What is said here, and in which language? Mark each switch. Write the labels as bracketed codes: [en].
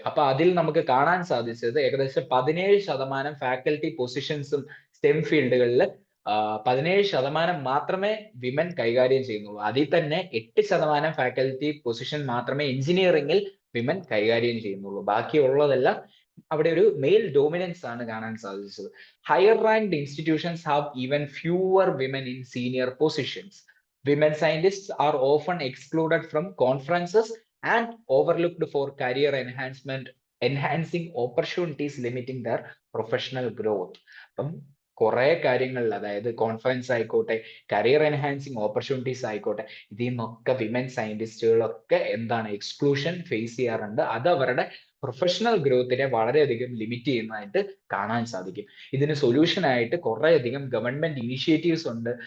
[ml] അപ്പൊ അതിൽ നമുക്ക് കാണാൻ സാധിച്ചത് ഏകദേശം 17% ഫാക്കൽറ്റി പൊസിഷൻസും സ്റ്റെം ഫീൽഡുകളിൽ 17% മാത്രമേ വിമൻ കൈകാര്യം ചെയ്യുന്നുള്ളൂ. അതിൽ തന്നെ 8% ഫാക്കൽറ്റി പൊസിഷൻ മാത്രമേ എഞ്ചിനീയറിംഗിൽ വിമൻ കൈകാര്യം ചെയ്യുന്നുള്ളൂ. ബാക്കിയുള്ളതെല്ലാം അവിടെ ഒരു മെയിൽ ഡോമിനൻസ് ആണ് കാണാൻ സാധിച്ചത്. [en] Higher ranked institutions have even fewer women in senior positions. Women scientists are often excluded from conferences and overlooked for career enhancing opportunities, limiting their professional growth. [ml] അപ്പം കുറെ കാര്യങ്ങളിൽ, അതായത് കോൺഫറൻസ് ആയിക്കോട്ടെ, കരിയർ എൻഹാൻസിങ് ഓപ്പർച്യൂണിറ്റീസ് ആയിക്കോട്ടെ, ഇതിൽ നിന്നൊക്കെ women സയന്റിസ്റ്റുകളൊക്കെ എന്താണ് exclusion face ചെയ്യാറുണ്ട്. അത് അവരുടെ പ്രൊഫഷണൽ ഗ്രോത്തിനെ വളരെയധികം ലിമിറ്റ് ചെയ്യുന്നതായിട്ട് കാണാൻ സാധിക്കും. ഇതിന് സൊല്യൂഷൻ ആയിട്ട് കുറേയധികം ഗവൺമെന്റ് ഇനിഷ്യേറ്റീവ്സ് ഉണ്ട്.